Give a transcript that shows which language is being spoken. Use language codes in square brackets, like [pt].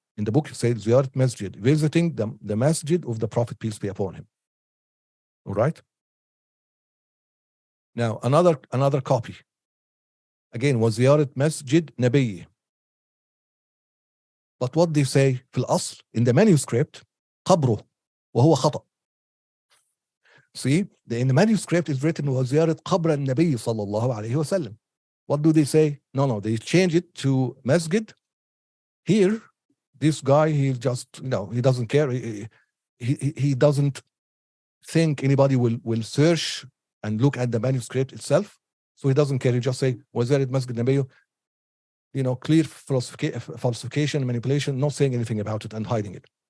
[en] In the book, it says, Ziyarat Masjid, visiting the masjid of the Prophet, peace be upon him. All right? Now, another copy. Again, was Ziyarat Masjid Nabi. But what they say, [ar] في الأصل, [en] in the manuscript, [ar] قبره, وهو خطأ. [en] See, in the manuscript is written, [ar] وزيارة قبر النبي صلى الله عليه وسلم. [en] What do they say? No, they change it to masjid. Here, this guy, he just, he doesn't care. He doesn't think anybody will search and look at the manuscript itself. So he doesn't care. He just say, [ar] وزيارة مسجد النبي. [en] Clear falsification, manipulation, not saying anything about it and hiding it.